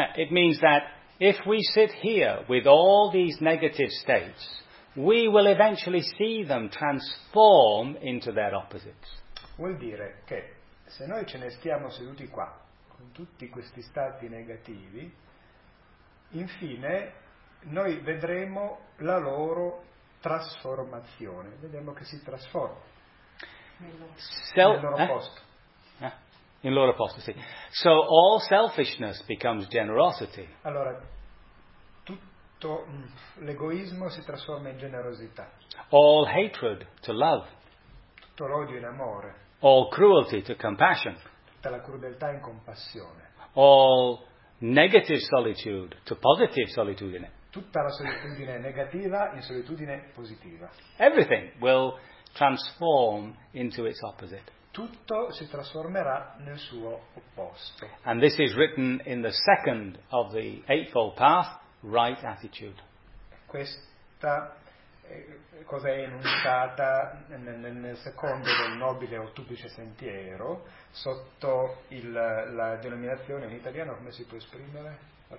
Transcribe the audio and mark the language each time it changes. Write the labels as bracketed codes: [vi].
[en] It means that if we sit here with all these negative states, we will eventually see them transform into their opposites. [it] Vuol dire che se noi ce ne stiamo seduti qua con tutti questi stati negativi, infine noi vedremo la loro trasformazione, vedremo che si trasforma in loro posto. Sì. [en] So all selfishness becomes generosity. [it] Allora tutto l'egoismo si trasforma in generosità. [en] All hatred to love. [it] Tutto l'odio in amore. [en] All cruelty to compassion. [it] Tutta la crudeltà in compassione. [en] All negative solitude to positive solitudine. [it] Tutta la solitudine negativa in solitudine positiva. [en] Everything will transform into its opposite. [it] Tutto si trasformerà nel suo opposto. [en] And this is written in the second of the Eightfold Path, right attitude. [it] Questa cosa è enunciata nel secondo del nobile o duplice sentiero sotto la denominazione in italiano, come si può esprimere?